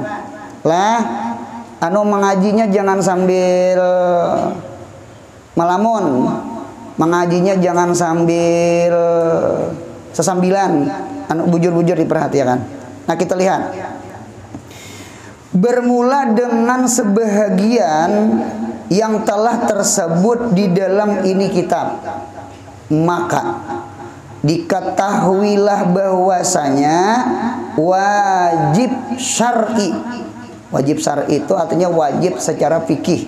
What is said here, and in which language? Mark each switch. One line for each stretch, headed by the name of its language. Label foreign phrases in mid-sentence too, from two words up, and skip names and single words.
Indonesian: Lah, mengajinya jangan sambil malamun. Mengajinya jangan sambil sesambilan.
Banjar: Bujur-bujur diperhatikan.
Indonesian: Nah, kita lihat. Bermula dengan sebahagian yang telah tersebut di dalam ini kitab, maka diketahuilah bahwasanya wajib syar'i. Wajib syar'i itu artinya wajib secara fikih.